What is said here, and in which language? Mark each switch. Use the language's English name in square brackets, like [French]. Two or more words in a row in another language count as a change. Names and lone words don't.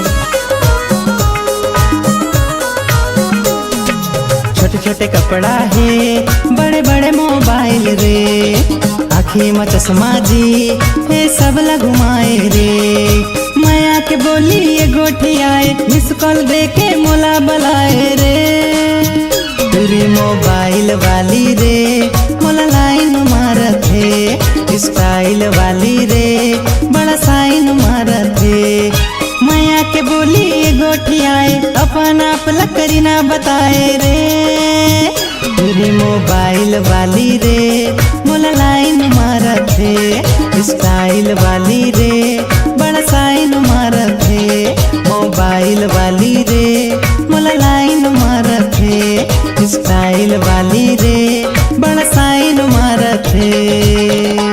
[Chhattisgarhi] छोटे छोटे कपड़ा है बड़े बड़े मोबाइल रे, आँखी में चश्मा जी ये सब ला घुमाए रे। माया के बोली ये गोठियाए [English] miss call [Chhattisgarhi] दे के मोला बुलाए रे। तेरी मोबाइल वाली रे मोला लाइन मारत हे, स्टाइल वाली रे बड़ा साइन मारत हे। माया के बोली ये गोठियाए अपन आप लकरी ना बताए रे। तेरी मोबाइल वाली रे मोला लाइन मारत हे, स्टाइल वाली रे बड़ा साइन मारत हे। मोबाइल वाली रे मोला लाइन मारत हे, स्टाइल वाली रे बड़ा साइन मारत हे।